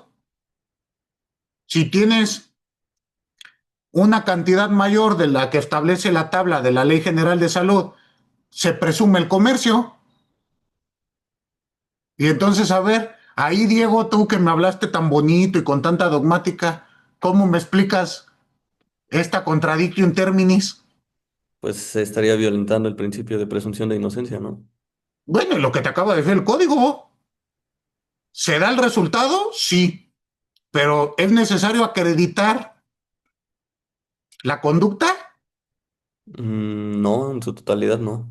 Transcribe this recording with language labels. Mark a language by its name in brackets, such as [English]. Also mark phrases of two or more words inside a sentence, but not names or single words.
[Spanish] Si tienes una cantidad mayor de la que establece la tabla de la Ley General de Salud, se presume el comercio. Y entonces, a ver, ahí Diego, tú que me hablaste tan bonito y con tanta dogmática, ¿cómo me explicas esta [Latin] contradictio in terminis? [Spanish] Pues se estaría violentando el principio de presunción de inocencia, ¿no? Bueno, y lo que te acaba de decir el código. ¿Se da el resultado? Sí. Pero ¿es necesario acreditar la conducta? No, en su totalidad no.